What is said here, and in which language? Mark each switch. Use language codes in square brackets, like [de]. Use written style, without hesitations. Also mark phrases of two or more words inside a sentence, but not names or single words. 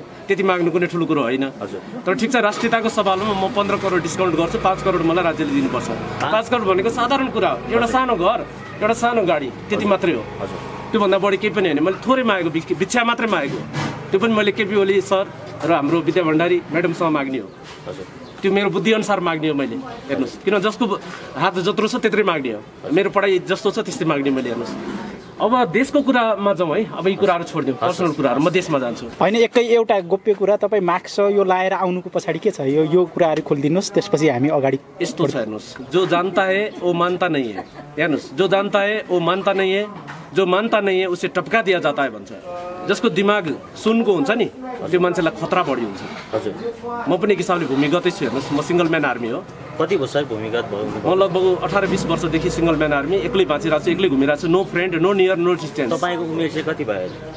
[ne] त्यति माग्नु कुनै ठुलो कुरो होइन हजुर तर ठिक छ राष्ट्रियताको सवालमा म 15 करोड डिस्काउन्ट गर्छु 5 करोड मलाई राज्यले दिनुपर्छ 5 करोड भनेको साधारण कुरा हो एउटा सानो घर एउटा सानो गाडी त्यति मात्रै हो हजुर त्यो भन्दा बढी केही पनि हैन मैले थोरै मागेको भिक्षा मात्रै मागेको त्यो पनि मैले केपी ओली सर र हाम्रो विद्या भण्डारी म्याडमसँग माग्ने हो हजुर त्यो मेरो बुद्धि अनुसार माग्ने हो मैले हेर्नुस् किन जसको हात जत्रो छ त्यत्रै माग्ने हो मेरो पढाइ जस्तो छ त्यस्तै माग्ने मैले हेर्नुस् अब देशको कुरामा जाउँ है अब यी कुराहरू छोडिदिउँ पर्सनल कुराहरू म देशमा जान्छु होइन एकै एउटा गोप्य कुरा तपाईँ मार्क्स यो लाएर आउनुको पछाडि के छ यो कुराहरू खोलिदिनुहोस् त्यसपछि हामी अगाडि यस्तो छ हेर्नुहोस् [hi] जो जानता है वो मानता नहीं है [ne] हेर्नुहोस् [hi] जो जानता है वो मानता नहीं है जो मानता नहीं है उसे टपका दिया जाता है [ne] भन्छ जसको दिमाग सुनको हुन्छ नि त्यो मान्छेलाई खतरा बढी हुन्छ हजुर म पनि एक हिसाबले भूमिगतै छु हेर्नुहोस् म [en] single man army [ne] हो कति वर्ष भूमिगत भयो म लगभग 18-20 वर्षदेखि [en] single man army [ne] एक्लै बाँचिरहेको छु एक्लै घुमिरहेको छु [en] no friend no near no distance [ne] तपाईँको उमेर चाहिँ कति भयो